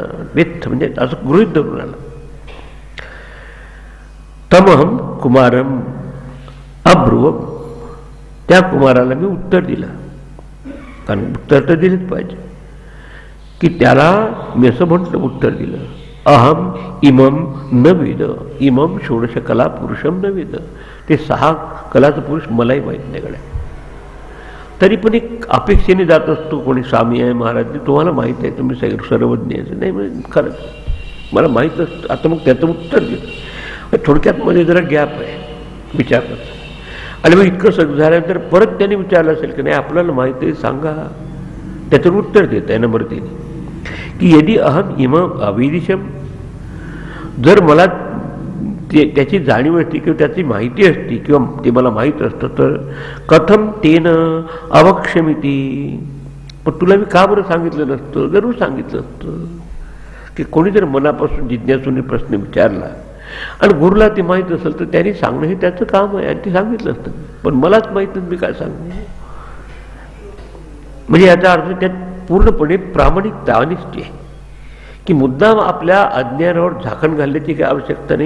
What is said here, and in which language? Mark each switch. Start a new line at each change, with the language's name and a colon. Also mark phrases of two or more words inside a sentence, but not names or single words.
Marathi: वित्थ म्हणजे असं गृहीत धरून आला.
Sanskrit: तमहम कुमारम अब्रुवम.
Marathi: त्या कुमाराला मी उत्तर दिलं, कारण उत्तर तर दिलंच पाहिजे, की त्याला मी असं म्हटलं उत्तर दिलं,
Sanskrit: अहम इमम न वेद. इमम षोडश कला पुरुषम न वेद.
Marathi: ते 6 कलाचं पुरुष मलाही माहीत नाही गड्या. तरी पण एक अपेक्षेने जात असतो. कोणी स्वामी आहे महाराज तुम्हाला माहीत आहे, तुम्ही सर्वज्ञ आहे. नाही म्हणजे खरंच मला माहीत असतं. आता मग त्याचं उत्तर दिलं. थोडक्यात मध्ये जरा गॅप आहे विचारण्याचं. आणि मग इतकं सगळं झाल्यानंतर परत त्यांनी विचारलं असेल की नाही आपल्याला माहिती आहे सांगा. त्याचं उत्तर देत आहे नंबर 3 की
Sanskrit: यदि अहम इमम अवेदिशम.
Marathi: जर मला त्याची जाणीव असती किंवा त्याची माहिती असती किंवा ते मला माहीत असतं तर
Sanskrit: कथम तेन अवक्षमिती.
Marathi: पण तुला मी का बरं सांगितलं नसतं? जरूर सांगितलं असतं. की कोणी जर मनापासून जिज्ञासूने प्रश्न विचारला आणि गुरुला ते माहीत असेल तर त्यांनी सांगणं हे त्याचं काम आहे आणि ते सांगितलं असतं. पण मलाच माहीत नाही मी काय सांगू. म्हणजे याचा अर्थ त्यात पूर्णपणे प्रामाणिकता अनिष्टी आहे की मुद्दाम आपल्या अज्ञानावर झाकण घालण्याची काही आवश्यकता नाही.